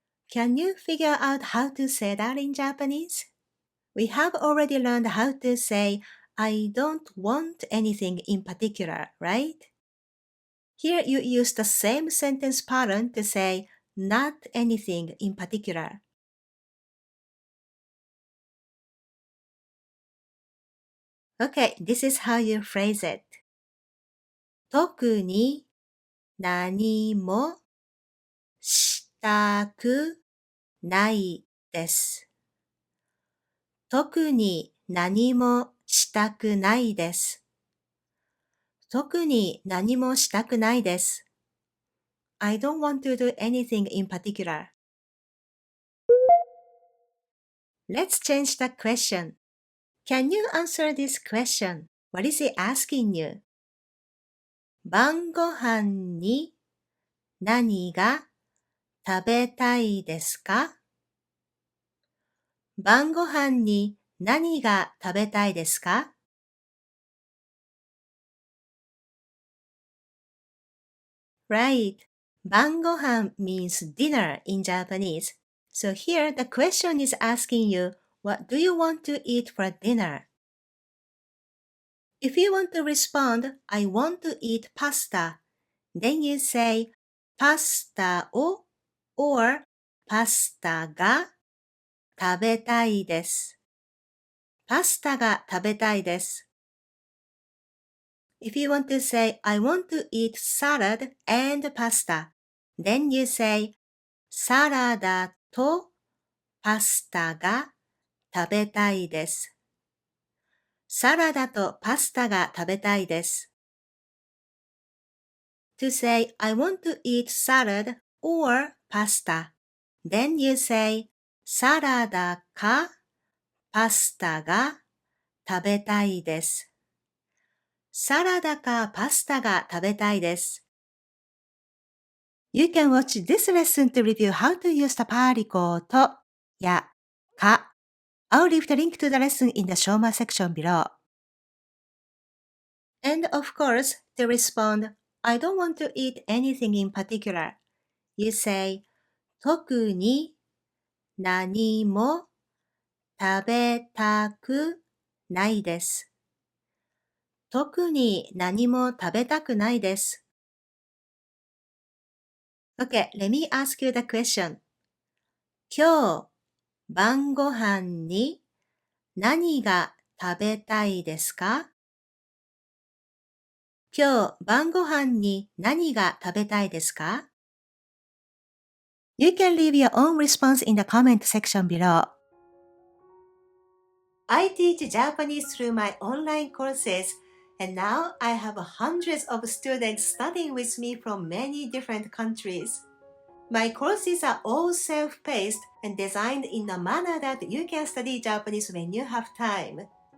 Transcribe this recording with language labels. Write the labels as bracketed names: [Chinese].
[English] Can you figure out how to say that in Japanese? We have already learned how to say, I don't want anything in particular, right? Here you use the same sentence pattern to say, not anything in particular. Okay, this is how you phrase it. [Japanese] 特に何もしたくないです。特に何もしたくないです。特に何もしたくないです。 [English] I don't want to do anything in particular. Let's change the question. Can you answer this question? What is it asking you? [Japanese] 晩ご飯に何が食べたいですか？晩ご飯に何が食べたいですか？ [English] Right. 晩ご飯 means dinner in Japanese. So here the question is asking you, what do you want to eat for dinner? If you want to respond, I want to eat pasta, then you say [Japanese] パスタを [English] or [Japanese] パスタが食べたいです。パスタが食べたいです。 [English] If you want to say, I want to eat salad and pasta, then you say [Japanese] サラダとパスタが食べたいです。サラダとパスタが食べたいです。 [English] To say, I want to eat salad or pasta, then you say [Japanese] サラダかパスタが食べたいです。サラダかパスタが食べたいです。 [English] You can watch this lesson to review how to use the particle とやか. I'll leave the link to the lesson in the show more section below. And of course, to respond, I don't want to eat anything in particular. You say, [Japanese] 特に何も食べたくないです。特に何も食べたくないです。 [English] Okay, let me ask you the question. [Japanese] 今日晩ご飯に何が食べたいですか？今日晩ご飯に何が食べたいですか？ [English] You can leave your own response in the comment section below. I teach Japanese through my online courses, and now I have hundreds of students studying with me from many different countries. My courses are all self-paced and designed in a manner that you can study Japanese when you have time.